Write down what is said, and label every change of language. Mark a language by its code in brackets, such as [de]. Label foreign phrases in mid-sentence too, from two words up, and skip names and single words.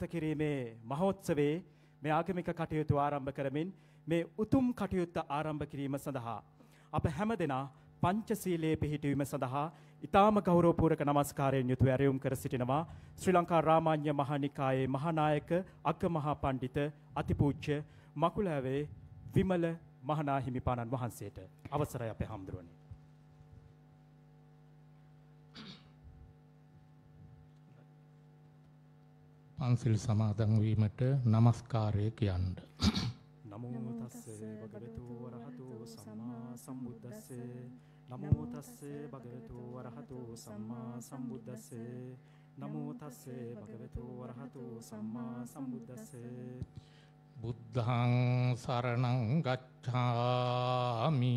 [si] කිරීමේ මහෝත්සවයේ මේ ආගමික කටයුතු ආරම්භ කරමින් මේ උතුම් කටයුත්ත ආරම්භ කිරීම සඳහා අප හැමදෙනා පංචශීලයේ පිහිටවීම සඳහා ඊටාම ගෞරවපූර්වක නමස්කාරයෙන් යුතුව ඇරයුම් කර සිටිනවා ශ්‍රී ලංකා රාමාන්‍ය මහානිකායේ මහානායක අග්ගමහා පඬිත අතිපූජ්‍ය මකුලෑවේ විමල මහානාහිමිපාණන් වහන්සේට අවසරයි අපේ හාමුදුරුවනේ. පන්සිල් සමාදන් වීමට নমස්කාරය කියන්න. [pi] නමෝ තස්සේ භගවතු වරහතෝ සම්මා සම්බුද්දස්සේ නමෝ තස්සේ භගවතු වරහතෝ සම්මා සම්බුද්දස්සේ නමෝ තස්සේ භගවතු වරහතෝ සම්මා සම්බුද්දස්සේ බුද්ධං සරණං ගච්ඡාමි